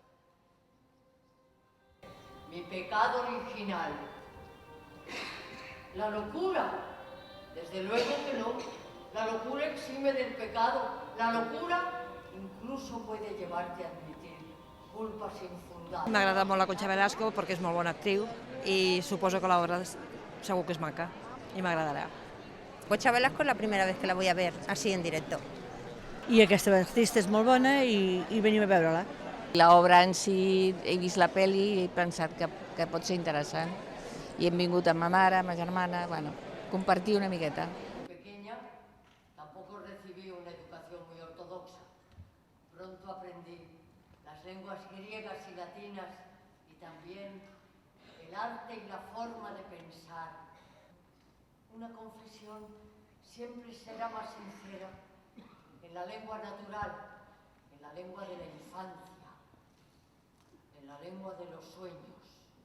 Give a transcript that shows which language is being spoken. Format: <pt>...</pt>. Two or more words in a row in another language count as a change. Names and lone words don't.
<es>Mi pecado original, la locura, desde luego que no. La locura exime del pecado, la locura incluso puede llevarte a admitir culpas infundadas.</es> <ca>M'agrada molt la Concha Velasco perquè és molt bona actriu i suposo que l'obra segur que és maca i m'agradarà.</ca> <es>Concha Velasco es la primera vez que la voy a ver así en directo.</es> <ca>I aquesta artista és molt bona i venim a veure-la. L'obra en si, he vist la pel·li i he pensat que pot ser interessant. I hem vingut amb ma mare, amb ma germana, bueno, compartir una miqueta.</ca> <es>Pequeña, tampoco recibí una educación muy ortodoxa. Pronto aprendí las lenguas griegas y latinas y también el arte y la forma de pensar. Una confesión siempre será más sincera en la lengua natural, en la lengua de la infancia, en la lengua de los sueños.</es>